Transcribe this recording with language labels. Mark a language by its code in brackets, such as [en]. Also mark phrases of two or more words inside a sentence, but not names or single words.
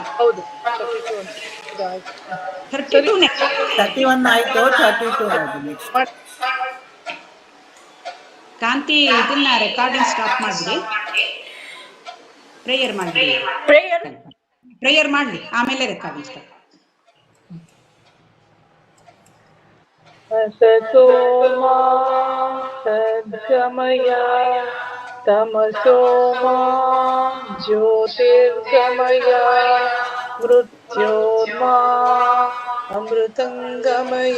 [kn] ಹೌದು 32 ಅನ್ಸುತ್ತೆ. ಇದು ಆಯ್ತು. 32 31 ಆಯ್ತು, 32 ಆಯ್ತು ನೆಕ್ಸ್ಟ್. ಕಾಂತಿ ಇದನ್ನ [en] recording stop [kn] ಮಾಡ್ಬಿಡಿ, ಪ್ರೇಯರ್ ಮಾಡ್ಬಿಡಿ. ಪ್ರೇಯರ್ ಮಾಡ್ಲಿ, ಆಮೇಲೆ [en] recording stop. [sa] असतो मा सद्गमय तमसो मा ज्योतिर्गमय मृत्योर्मा अमृतंगमय।